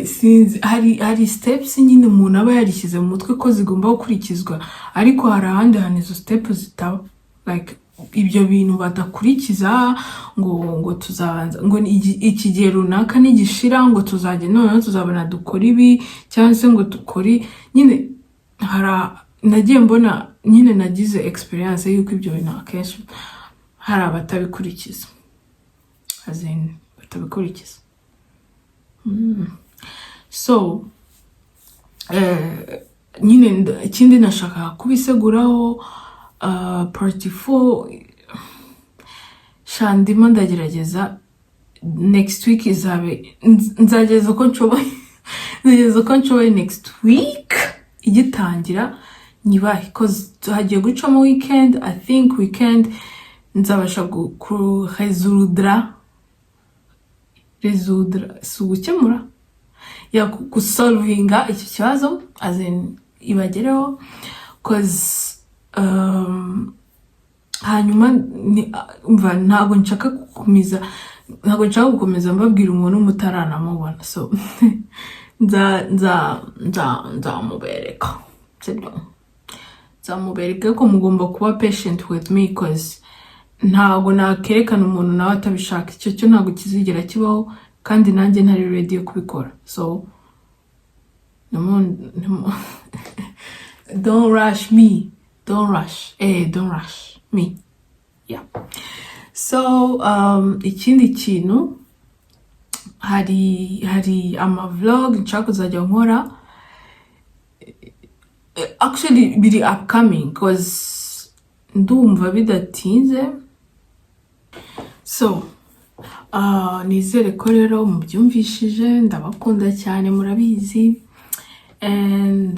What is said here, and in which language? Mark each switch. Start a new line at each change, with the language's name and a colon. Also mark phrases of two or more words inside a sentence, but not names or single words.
Kinyarwanda: sinzi hari steps nyine umuntu aba yarishyize mu mutwe ko zigomba gukurikizwa, ariko hari ahandi hantu izo steps zitaba like ibyo bintu badakurikiza ngo tuzabanza ngo iki gihe runaka nigishira ngo tuzajya none tuzabona dukora ibi cyangwa se ngo dukore nyine nagiye mbona nyine nagize experience yuko ibyo bintu akenshi hari abatabikurikiza, azin batabikurikiza. So nyine ikindi nashaka kubiseguraho part 4 shandima ndagerageza
English: next week
Kinyarwanda: nzageza ko nshoboye
English: next week
Kinyarwanda: igitangira nyibahe cause hagiye gucamo weekend.
English: I think
Kinyarwanda: weekend nzabasha kuresoudre gukemura ya gusolvinga iki kibazo azin ibagereho cause hanyuma umva ntabwo nshaka gukomeza mbabwira umuntu mutaranamubona, so nzamubereka sibyo, nzamubereka ko mugomba kuba
English: patient with me
Kinyarwanda: cause ntabwo nakerekana umuntu nawe atabishaka, icyo cyo ntabwo kizigera kibaho kandi nanjye ntari ready yo kubikora.
English: So don't rush me, don't rush me. Yeah.
Kinyarwanda: So ikindi kintu hari ama vlog nshaka kuzajya nkora, actually biri upcoming cause ndumva bidatinze. So nizere ko rero mubyumvishije, ndabakunda cyane murabizi, and